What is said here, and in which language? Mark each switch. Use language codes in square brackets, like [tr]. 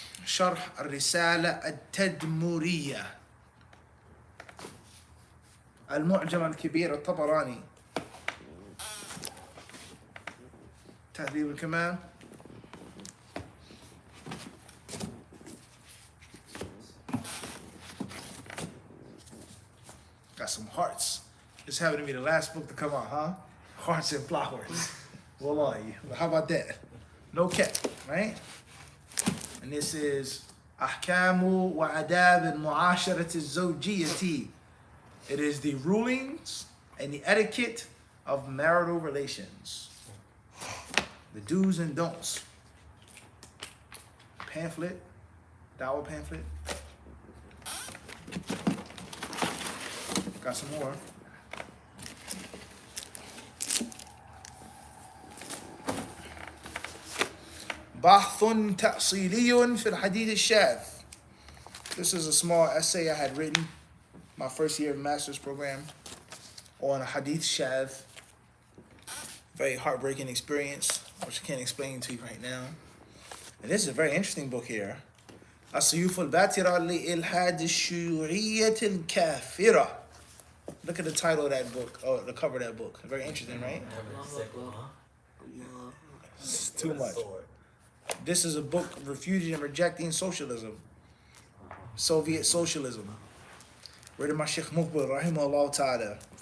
[ar] شرح الرسالة التدمرية المعجم الكبير الطبراني تهذيب الكمال [en] got some hearts. This happened to be the last book to come out, huh? Hearts and Flowers. Wallahi. How about that? No cap, right? And this is Ahkamu wa Adab al-Mu'asharat al-Zawjiyyati. It is the rulings and the etiquette of marital relations. The do's and don'ts. Pamphlet, dawah pamphlet. Got some more. [ar] بحث تأصيلي في الحديث الشاذ. [en] This is a small essay I had written my first year of master's program on a hadith shadh. Very heartbreaking experience, which I can't explain to you right now. And this is a very interesting book here. [ar] السيوف الباترة لإلحاد الشيوعية الكافرة. [en] Look at the title of that book, or the cover of that book. Very interesting, right? It's too much. This is a book refuting and rejecting socialism. Soviet socialism. Written by Sheikh Mukbil, rahimahullah ta'ala.